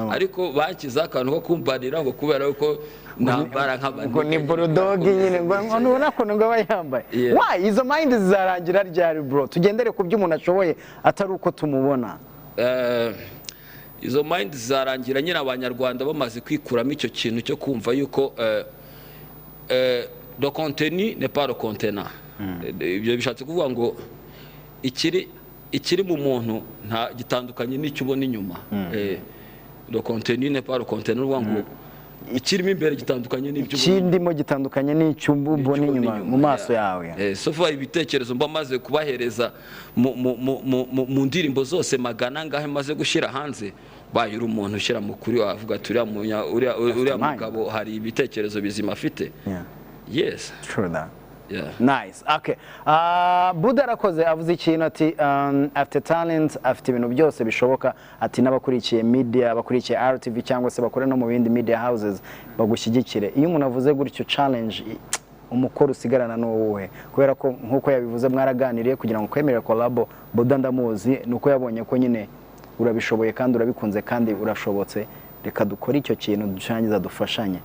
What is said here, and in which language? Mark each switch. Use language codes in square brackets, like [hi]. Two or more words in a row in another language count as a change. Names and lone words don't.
[rw] Ariko bakiza akantu ko kumbanira ngo kubera yuko nambara nk'abantu ni Bulldog nyine ngo nubona ko ngo bayambaye. Why izo mind zizarangira ryari bro? Tugendere ku byo umuntu ashoboye atari uko tumubona. Izo mind zizarangira nyine abanyarwanda bamaze kwikuramo icyo kintu cyo kumva yuko [fr] le contenu n'est pas le contenant. [rw] Ibyo bishatse kuvuga ngo ikiri mu muntu nta gitandukanye n'icyo ubona inyuma. [fr] Le contenu n'est pas le contenant, [rw] uvuga ngo ikirimo imbere gitandukanye n'ibyo kindimo gitandukanye n'icyo ubona inyuma mu maso yawe. [en] So far [rw] ibitekerezo mba maze kubahereza mu ndirimbo zose magana ngahe maze gushyira hanze, bayura umuntu ushyira mu kuri wavuga uriya mugabo hari ibitekerezo bizima afite. [en] Yes, true that. Nice. Okay. [rw] Buda arakoze avuze ikintu ati afite talent, afite ibintu byose bishoboka, ati n'abakurikiye media, abakurikiye RTV cyangwa se bakore no mu bindi [en] media houses [rw] bagushyigikire. Iyo umuntu avuze gutyo challenge, umukoro usigarana n'uwuhe? Kubera ko nkuko yabivuze mwaraganiriye kugira ngo kwemerera collabo, Buda ndamuzi nuko yabonye ko nyine urabishoboye kandi urabikunze kandi urashobotse, reka dukore icyo kintu dushangiza dufashanye.